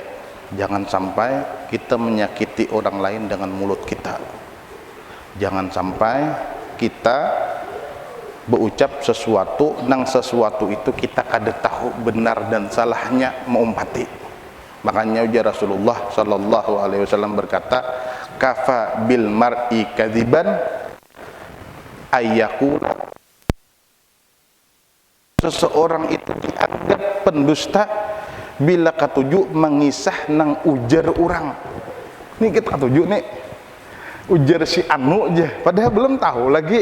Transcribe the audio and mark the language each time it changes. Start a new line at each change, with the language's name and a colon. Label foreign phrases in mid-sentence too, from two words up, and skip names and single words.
Indonesian: Jangan sampai kita menyakiti orang lain dengan mulut kita.
Banjar: Jangan sampai kita berucap sesuatu nang sesuatu itu kita kada tahu benar dan salahnya mengumpati. Makanya ujar Rasulullah
Arabic: صلى الله عليه وسلم
Banjar: berkata,
Arabic: كفى بالمرء كذبا أن يقول,
Banjar: seseorang itu dianggap pendusta bila katuju mengisah nang ujar orang. Nih kita katuju nih ujar si anu aja, padahal belum tahu lagi.